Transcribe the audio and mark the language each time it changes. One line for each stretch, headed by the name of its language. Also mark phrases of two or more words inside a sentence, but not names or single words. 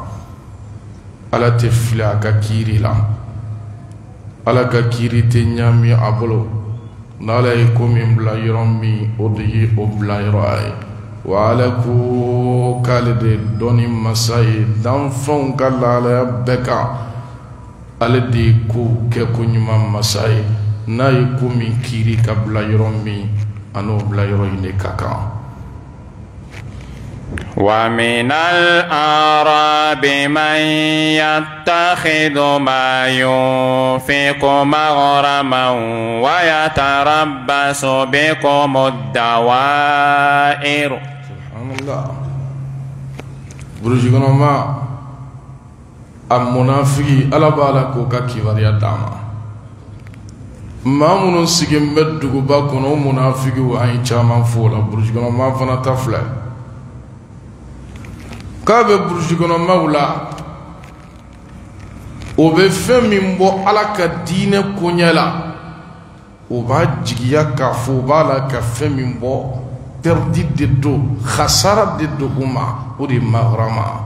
Bambara: Ala tɛ fili a ka kiiri la Ala ka kiiri tɛ ɲami a bolo n'Ala ye ko min bila yɔrɔ min o de ye o bila yɔrɔ a ye wa Ala ko k'ale de dɔnni masa ye danfɛnw ka lahalaya bɛɛ kan ale de ye kow kɛ ko ɲuman masa ye n'a ye ko min kiiri ka bila yɔrɔ min a n'o bila yɔrɔ in de ka kan.
Arabic: ومن الأعراب من يتخذ ما ينفق مغرما ويتربص بكم الدوائر. سبحان الله.
Bambara: buruji kɔnɔ maa a munafiki Ala b'a la k'o ka kibaruya d'a ma. maa minnu sigilen bɛ duguba kɔnɔ o munafikiw an ye caman fɔ o la buruji kɔnɔ maa fana ta filɛ. k'a bɛ burusi kɔnɔ maaw la o bɛ fɛn min bɔ Ala ka diinɛ koɲɛ la o b'a jigiya k'a fɔ o b'a la ka fɛn min bɔ perdi de don khasara de don u ma o de ye magrama.